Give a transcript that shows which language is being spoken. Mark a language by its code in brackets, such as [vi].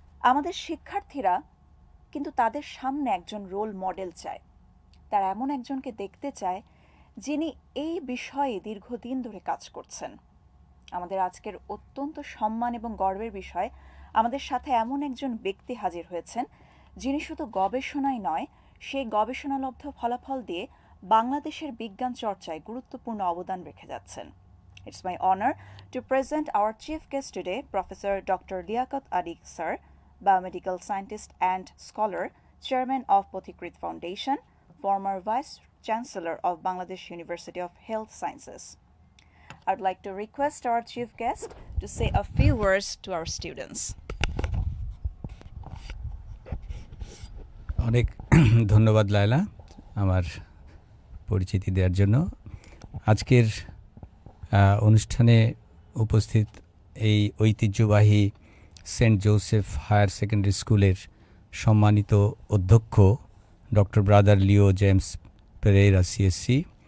[bn] আমাদের শিক্ষার্থীরা কিন্তু তাদের সামনে একজন রোল মডেল চায়, তারা এমন একজনকে দেখতে চায় যিনি এই বিষয়ে দীর্ঘদিন ধরে কাজ করছেন। আমাদের আজকের অত্যন্ত সম্মান এবং গর্বের বিষয়, আমাদের সাথে এমন একজন ব্যক্তি হাজির হয়েছেন যিনি শুধু গবেষণাই নয়, সেই গবেষণালব্ধ ফলাফল দিয়ে বাংলাদেশের বিজ্ঞান চর্চায় গুরুত্বপূর্ণ অবদান রেখে যাচ্ছেন। [en] It's my honor to present our chief guest today, Professor Dr. Liaquat Ali Sir, biomedical scientist and scholar, chairman of Pothikrit Foundation, former vice chancellor of Bangladesh University of Health Sciences. I'd like to request our chief guest to say a few words to our students. [bn] অনেক ধন্যবাদ লায়লা আমার পরিচিতি দেওয়ার জন্য। আজকের অনুষ্ঠানে উপস্থিত এই ঐতিহ্যবাহী সেন্ট জোসেফ হায়ার সেকেন্ডারি স্কুলের সম্মানিত অধ্যক্ষ ডক্টর ব্রাদার লিও জেমস পেরেইরা সিএসসি,